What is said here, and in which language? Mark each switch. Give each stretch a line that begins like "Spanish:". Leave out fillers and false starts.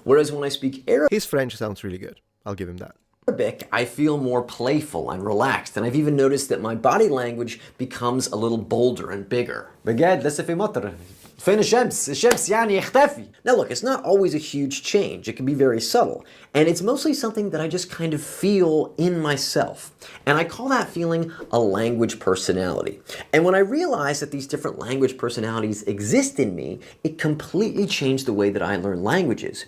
English: Whereas when I speak Arabic, his French sounds really good. I'll give him that. I feel more playful and relaxed, and I've even noticed that my body language becomes a little bolder and bigger.
Arabic: بجد لسه في مطر. فين الشمس؟ الشمس يعني يختفي.
English: Now look, it's not always a huge change. It can be very subtle. And it's mostly something that I just kind of feel in myself. And I call that feeling a language personality. And when I realized that these different language personalities exist in me, it completely changed the way that I learn languages.